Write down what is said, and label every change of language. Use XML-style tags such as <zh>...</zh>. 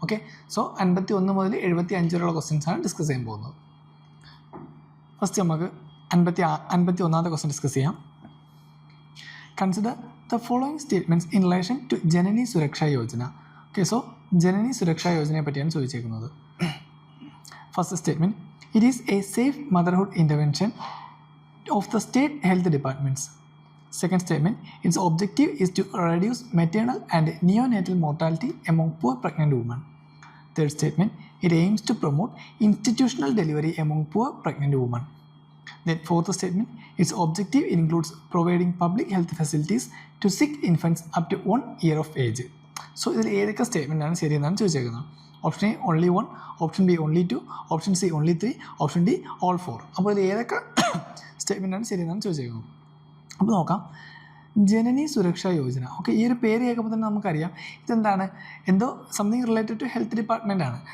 <ml>Okay, so 51 മുതൽ 75 വരെയുള്ള questions ആണ് ഡിസ്കസ് ചെയ്യാൻ പോകുന്നത്. ഫസ്റ്റ് നമുക്ക് 51ാമത്തെ ക്വസ്റ്റ്യൻ ഡിസ്കസ് ചെയ്യാം.</ml> <en>Consider the following statements in relation to Janani Suraksha Yojana.</en> <ml>ഓക്കെ, സോ ജനനി സുരക്ഷാ യോജനയെ പറ്റിയാണ് ചോദിച്ചേക്കുന്നത്.</ml> <en>First statement, it is a safe motherhood intervention of the state health departments. Second statement, its objective is to reduce maternal and neonatal mortality among poor pregnant women. Third statement, it aims to promote institutional delivery among poor pregnant women. Then fourth statement, its objective includes providing public health facilities to sick infants up to 1 year of age. So</en> <ml>ഇതിൽ ഏതൊക്കെ സ്റ്റേറ്റ്മെൻറ്റാണ് ശരിയെന്നാണ് ചോദിച്ചേക്കുന്നത്.</ml> <en>Option A only 1, option B only 2, option C only 3, option D all 4.</en> <ml>അപ്പോൾ ഇതിൽ ഏതൊക്കെ സ്റ്റേറ്റ്മെൻറ്റാണ് ശരിയെന്നാണ് ചോദിച്ചേക്കുന്നത്. അപ്പോൾ നോക്കാം. ജനനി സുരക്ഷാ Yojana. Okay, ഈ ഒരു പേര് കേൾക്കുമ്പോൾ തന്നെ നമുക്കറിയാം ഇതെന്താണ്, എന്തോ</ml> <en>something related to health department</en> <ml>ആണ്.</ml>